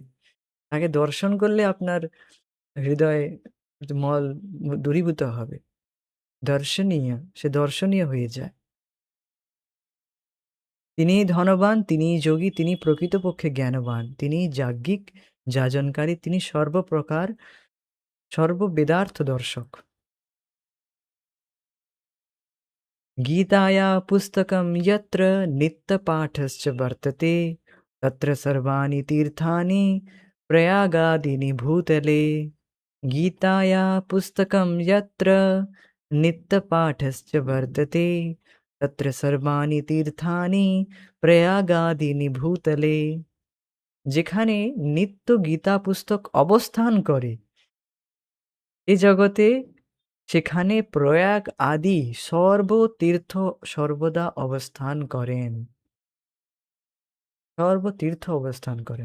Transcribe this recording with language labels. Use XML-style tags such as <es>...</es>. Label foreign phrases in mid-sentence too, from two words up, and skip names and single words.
<bn>তাকে দর্শন করলে আপনার হৃদয়ে মল দূরীভূত হবে। দর্শনীয়, সে দর্শনীয় হয়ে যায়। তিনিই ধনবান, তিনিই যোগী, তিনি প্রকৃতপক্ষে জ্ঞানবান। তিনিই যাজ্ঞিক, যাজনকারী, তিনি সর্বপ্রকার সর্ববেদার্থ দর্শক।</bn> <sa>गीताया पुस्तकं यत्र नित्यपाठश्च वर्तते तत्र सर्वाणि तीर्थानि प्रयागादीनि भूतले। गीताया पुस्तकं यत्र नित्यपाठश्च वर्तते तत्र सर्वाणि तीर्थानि प्रयागादीनि भूतले।</sa> <bn>যেখানে নিত্য গীতা পুস্তক অবস্থান করে এ জগতে সেখানে প্রয়াগ আদি সর্বতীর্থ সর্বদা অবস্থান করেন। সর্বতীর্থ অবস্থান করেন।</bn>